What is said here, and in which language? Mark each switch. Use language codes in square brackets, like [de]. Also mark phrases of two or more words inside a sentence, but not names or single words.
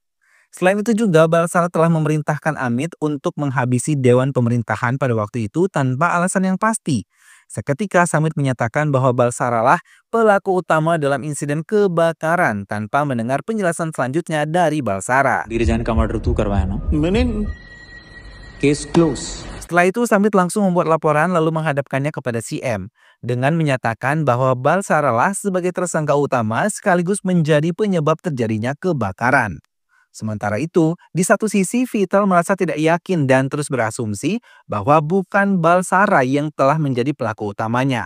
[id] Selain itu juga, Balsara telah memerintahkan Amit untuk menghabisi Dewan Pemerintahan pada waktu itu tanpa alasan yang pasti. Seketika Samit menyatakan bahwa Balsara lah pelaku utama dalam insiden kebakaran tanpa mendengar penjelasan selanjutnya dari Balsara. [hi] डिजाइन का मर्डर तू करवाया ना मैंने [en] case close [id] Setelah itu Samit langsung membuat laporan lalu menghadapkannya kepada si M dengan menyatakan bahwa Balsara lah sebagai tersangka utama sekaligus menjadi penyebab terjadinya kebakaran. Sementara itu, di satu sisi Vital merasa tidak yakin dan terus berasumsi bahwa bukan Balsara yang telah menjadi pelaku utamanya.